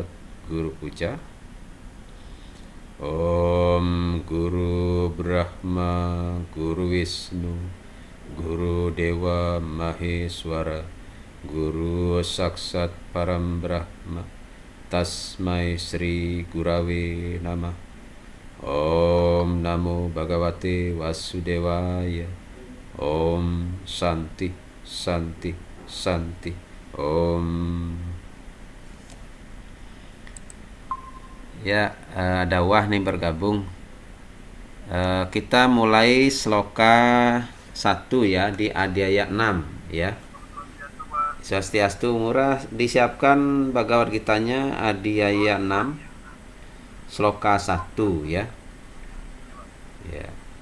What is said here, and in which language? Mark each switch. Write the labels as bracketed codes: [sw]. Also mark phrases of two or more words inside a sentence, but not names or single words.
[sa] Guru puja. Om Guru Brahma Guru Wisnu Guru Dewa Maheswara Guru Saksat Param Brahma Tasmai Sri Gurave Namah. Om Namo Bhagavate Vasudevaya. Om Santi Santi Santi. Om. [id] Ya, ada Wah nih bergabung. Kita mulai sloka 1 ya di Adiaya 6 ya. Swastiastu murah disiapkan Bhagavad Gitanya Adiaya 6 sloka 1 ya. Ya.